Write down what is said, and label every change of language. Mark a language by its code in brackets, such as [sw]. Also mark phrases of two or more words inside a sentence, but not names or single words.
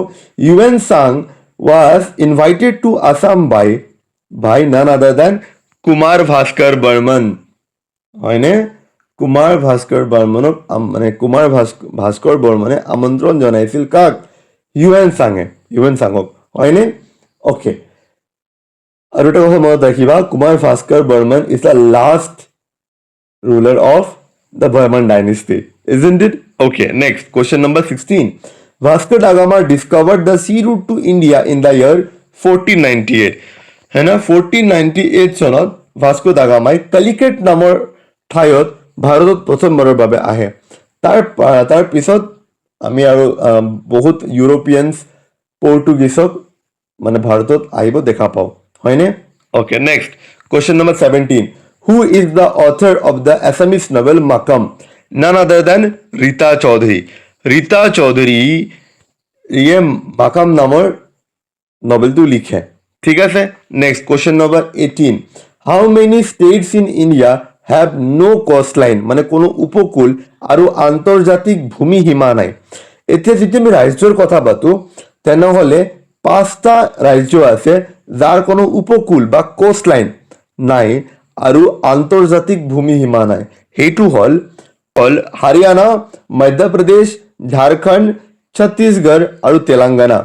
[en] Yuan Chwang was invited to Assam by none other than Kumar Bhaskar Barman, হয়নে? [as] কুমাৰ ভাস্কৰ বৰ্মনক ভাস্কৰ বৰ্মনে আমন্ত্ৰণ জনাইছিল কাক? ইউএন চাঙক, হয়নে? অ'কে, আৰু এটা কথা মনত ৰাখিবা, কুমাৰ ভাস্কৰ বৰ্মন [en] is the last ruler of the Burman dynasty, isn't it? Okay, next question number 16. Vasco da Gama discovered the sea route to India in the year 1498. [hi] है ना? [as] 1498 চনত ভাস্কো দা গামাই কালিকেট নামৰ ঠাইত ভাৰতত প্ৰথমবাৰৰ বাবে আহে। তাৰ পিছত আমি আৰু বহুত ইউৰোপিয়ানছ পৰ্তুগীজক মানে ভাৰতত আহিব দেখা পাওঁ, হয়নে? [en] okay, next question number 17. Who is the author of the Assamese novel Makam? None other than Rita Chaudhary. [as] Rita Chaudhary ये মাকাম নামৰ নভেলটো লিখে। ঠিক আছে, [en] next question number [as] 18. [en] How many states in India have no coastline? [as] মানে কোনো উপকূল আৰু আন্তৰ্জাতিক ভূমি সীমা নাই। এতিয়া যেতিয়া আমি ৰাজ্যৰ কথা পাতো তেনেহ'লে 5টা ৰাজ্য আছে যাৰ কোনো উপকূল বা কোষ্টলাইন নাই আৰু আন্তৰ্জাতিক ভূমি সীমা নাই। সেইটো হ'ল হাৰিয়ানা, মধ্যপ্ৰদেশ, ঝাৰখণ্ড, ছত্তীশগড় আৰু তেলেংগানা।